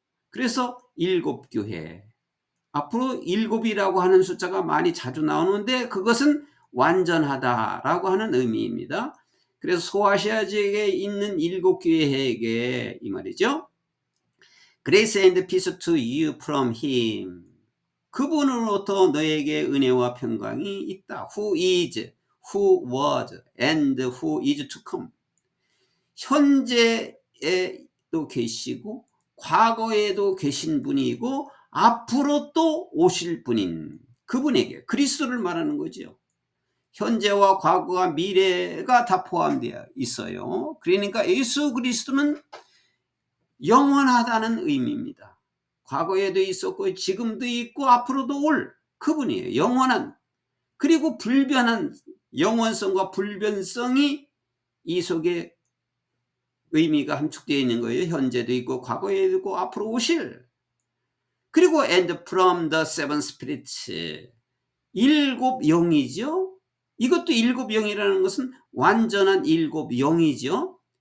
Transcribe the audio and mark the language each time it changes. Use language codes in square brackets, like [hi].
[ko] 그래서 7 교회. 앞으로 7이라고 하는 숫자가 많이 자주 나오는데, 그것은 완전하다라고 하는 의미입니다. 그래서 소아시아 지역에 있는 7교회에게 이 말이죠. [en] Grace and peace to you from him. [ko] 그분으로부터 너에게 은혜와 평강이 있다. [en] Who is, who was, and who is to come. [ko] 현재에도 계시고 과거에도 계신 분이고 앞으로 또 오실 분인 그분에게, 그리스도를 말하는 거죠. 현재와 과거와 미래가 다 포함되어 있어요. 그러니까 예수 그리스도는 영원하다는 의미입니다. 과거에도 있었고 지금도 있고 앞으로도 올 그분이에요. 영원한, 그리고 불변한, 영원성과 불변성이 이 속에 의미가 함축되어 있는 거예요. 현재도 있고 과거에도 있고 앞으로 오실. 그리고 and from the seven spirits, 7 영이죠. 이것도 7 영이라는 것은 완전한 7 영이죠.